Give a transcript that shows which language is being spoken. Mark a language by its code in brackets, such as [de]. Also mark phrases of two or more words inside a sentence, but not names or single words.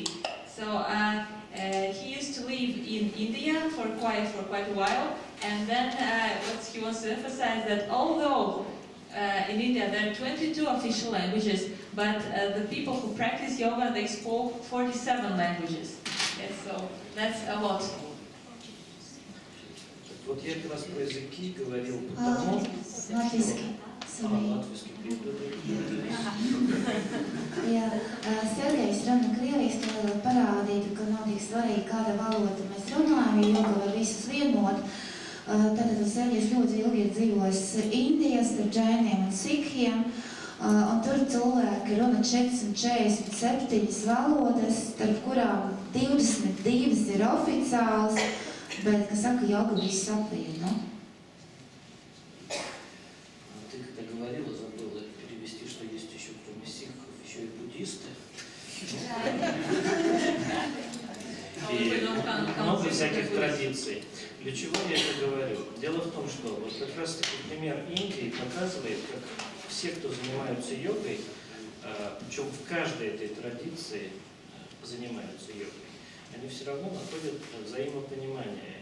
[en] So he used to live in India for quite a while, and then what he wants to emphasize that although in India there are 22 official languages, but the people who practice yoga, they spoke 47 languages. Yes, so that's a lot. [ru] Вот я как раз про языки говорил потому... Латвийский. Латвийский. [lv] Ja Sergejs runa krieviski, lai parādītu, ka nav tik svarīgi, kāda valoda mēs runājam, jo joga var visus vienot. Tātad Sergejs ļoti ilgi ir dzīvojis Indijas ar džainiem un sikhiem, un tur cilvēki runa 447 valodas, starp kurām 22 ir oficiāls, bet, kas saka, joga visu apvieno. [ru] Ты когда говорила, забыла перевести, что есть еще кроме сикхов, еще и буддисты. И много всяких традиций. Для чего я это говорю? Дело в том, что вот как раз таки пример Индии показывает, как все, кто занимаются йогой, причем в каждой этой традиции занимаются йогой, они все равно находят взаимопонимание.